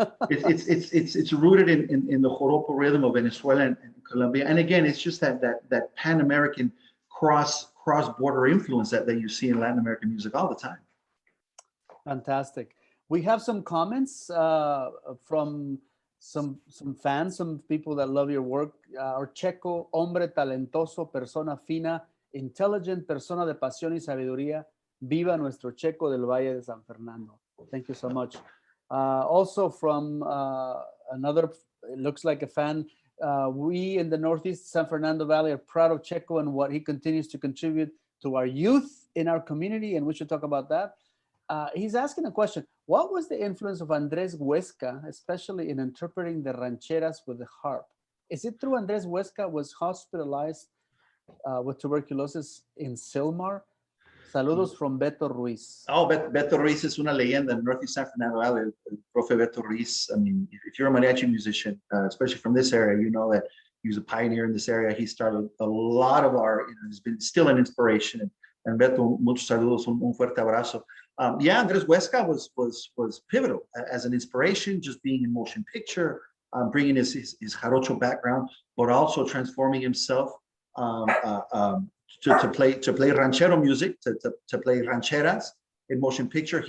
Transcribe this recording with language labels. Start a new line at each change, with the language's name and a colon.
English: It's rooted in the joropo rhythm of Venezuela and Colombia. And again, it's just that Pan-American cross-border influence that you see in Latin American music all the time. Fantastic. We have some comments from some fans, some people that love your work.
Spanish: Our Checo, hombre talentoso, persona fina, intelligent, persona de pasión y sabiduría. Viva nuestro Checo del Valle de San Fernando.
English: Thank you so much. Also from another, it looks like a fan, we in the Northeast San Fernando Valley are proud of Checo and what he continues to contribute to our youth in our community, and we should talk about that. He's asking a question. What was the influence of Andres Huesca, especially in interpreting the rancheras with the harp? Is it true Andres Huesca was hospitalized with tuberculosis in Silmar? Saludos from Betto Ruiz.
Spanish: Oh, Beto Ruiz es una leyenda in Northeast San Fernando Valley. El Profe Beto Ruiz.
English: I mean, if you're a mariachi musician, especially from this area, you know that he was a pioneer in this area. He started a lot of our, you know, he's been still an inspiration.
Spanish: And Beto, muchos saludos, un fuerte abrazo.
English: Yeah, Andres Huesca was pivotal as an inspiration, just being in motion picture, bringing his jarocho background, but also transforming himself to play ranchero music, to play rancheras in motion picture.